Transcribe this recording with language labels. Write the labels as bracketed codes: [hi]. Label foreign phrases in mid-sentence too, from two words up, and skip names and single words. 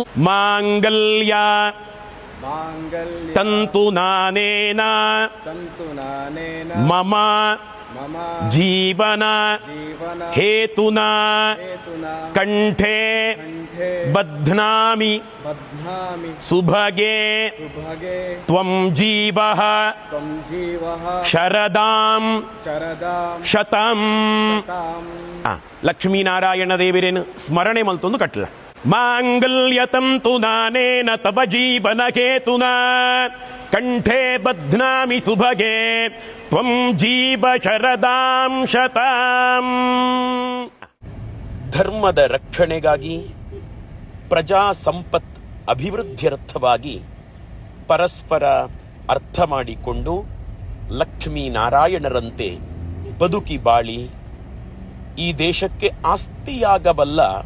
[sa] ಮಾಂಗಲ್ಯ ತಂತು ನಾನೇನ ಮಮ ಜೀವನ ಹೇತುನಾ ಕಂಠೆ ಬಧ್ನಾಮಿ ಸುಭಗೆ ತ್ವಂ ಜೀವಃ ಶರದಾಂ ಶತಂ. [tcy] ಲಕ್ಷ್ಮೀನಾರಾಯಣ ದೇವರೇನು ಸ್ಮರಣೆ ಮಲ್ತೊಂದು ಕಟ್ಲ. [sa] ಮಾಂಗಲ್ಯತಂತು ನಾನೇನ ತವ ಜೀವನ ಹೇತುನಾ ಕಂಠೆ ಬಧ್ನಾಮಿ ಸುಭಗೆ ತ್ವಂ ಜೀವ ಶರದಾಂ ಶತಾಂ. [kn] ಧರ್ಮದ ರಕ್ಷಣೆಗಾಗಿ ಪ್ರಜಾ ಸಂಪತ್ ಅಭಿವೃದ್ಧ್ಯರ್ಥವಾಗಿ ಪರಸ್ಪರ ಅರ್ಥ ಮಾಡಿಕೊಂಡು ಲಕ್ಷ್ಮೀನಾರಾಯಣರಂತೆ ಬದುಕಿ ಬಾಳಿ ಈ ದೇಶಕ್ಕೆ ಆಸ್ತಿಯಾಗಬಲ್ಲ